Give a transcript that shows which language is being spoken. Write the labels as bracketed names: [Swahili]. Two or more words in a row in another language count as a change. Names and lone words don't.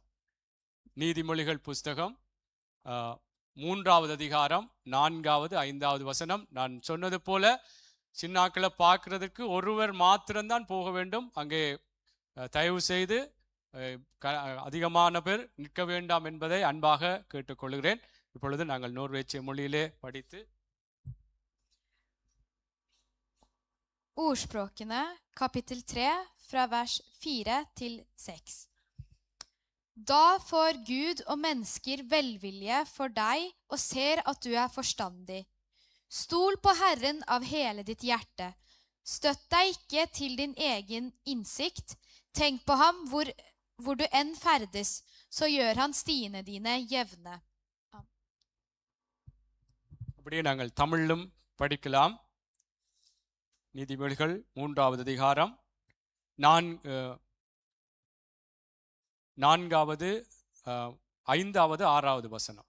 [Tamil] நீதிமொழிகள் புஸ்தகம் 3வது அதிகாரம் 4வது 5வது வசனம். நான் சொன்னது போல சின்னாக்களை பார்க்கறதுக்கு ஒருவர் மாத்திரம்தான் போக வேண்டும். அங்கே தயவு செய்து அதிகமான பேர் நிற்க வேண்டாம் என்பதை அன்பாக கேட்டுக்கொள்கிறேன். இப்பொழுது நாங்கள் நோர்வேச்சிய மொழியிலே படித்து [Norwegian] Ordspråkene kapittel 3 fra vers 4 til 6. Da får Gud og mennesker velvilje for deg og ser at du er forstandig. Stol på Herren av hele ditt hjerte. Støtt deg ikke til din egen innsikt. Tenk på ham hvor du enn ferdes, så gjør han stiene dine jevne. [Tamil] அப்படியே நாங்கள் தமிழிலும் படிக்கலாம். நீதிமொழிகள் 3வது அதிகாரம் 4வது 5வது 6வது வசனம்.